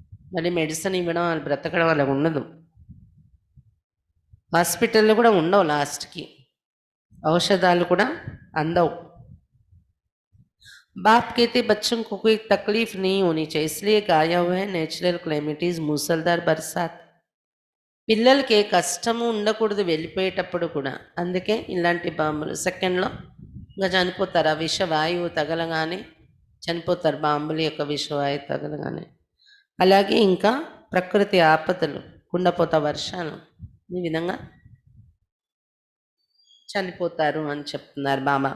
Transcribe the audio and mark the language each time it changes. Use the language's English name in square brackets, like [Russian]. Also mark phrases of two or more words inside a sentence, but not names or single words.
[Telugu] మళ్ళీ మెడిసిన్ ఇవ్వడం, వాళ్ళు బ్రతకడం అలా ఉండదు. హాస్పిటల్‌లో కూడా ఉండవు లాస్ట్‌కి. औषधाలు కూడా అందవు. [Hindi] बाप कहते बच्चों को कोई तकलीफ नहीं होनी चाहिए, इसलिए गाया हुआ है [English] natural calamities [Hindi] मूसलधार बरसात. [Telugu] పిల్లలకి ఏ కష్టము ఉండకూడదు వెళ్ళిపోయేటప్పుడు కూడా. అందుకే ఇలాంటి బాంబులు సెకండ్‌లో ఇంక చనిపోతారు. ఆ విషవాయువు తగలగానే చనిపోతారు. బాంబుల యొక్క విషవాయువు తగలగానే. అలాగే ఇంకా ప్రకృతి ఆపదలు, కుండపోత వర్షాలు, ఈ విధంగా చనిపోతారు అని చెప్తున్నారు బాబా.